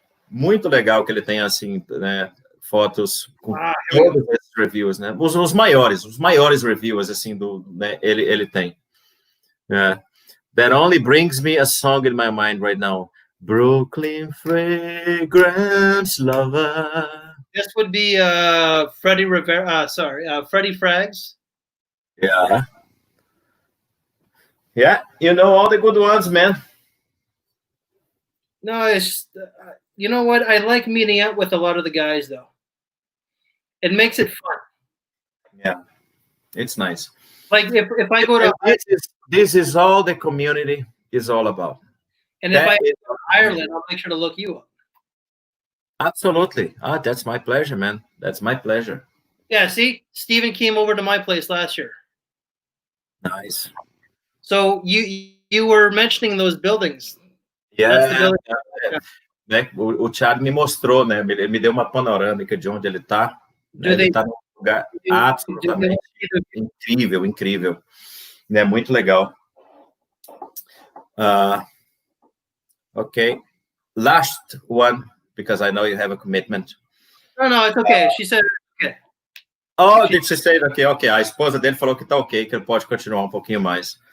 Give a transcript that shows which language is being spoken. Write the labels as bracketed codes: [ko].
[pt] Muito legal que ele tem, assim, né, fotos com Ah, todos esses reviews, né? Os maiores reviews, assim, né, ele tem. [en] That only brings me a song in my mind right now. Brooklyn Fragrance Lover. This would be Freddie Rivera. Freddie Frags. Yeah. Yeah, you know all the good ones, man. No, it's you know what? I like meeting up with a lot of the guys, though. It makes it fun. Yeah, it's nice. Like if I go to This is all the community is all about. and if I go to Ireland, I'll make sure to look you up. Absolutely. That's my pleasure, man. That's my pleasure. Yeah, see, Steven came over to my place last year. Nice. So you were mentioning those buildings. [pt] Yeah. Né? O Chad me mostrou, né? Ele me deu uma panorâmica de onde ele está. Né? Ele está num lugar absolutamente incrível, incrível. Né? Muito legal. [en] Okay. Last one, because I know you have a commitment. No, it's okay. She said okay. Oh, did she say okay? Okay. [pt] A esposa dele falou que tá ok, que ele pode continuar um pouquinho mais.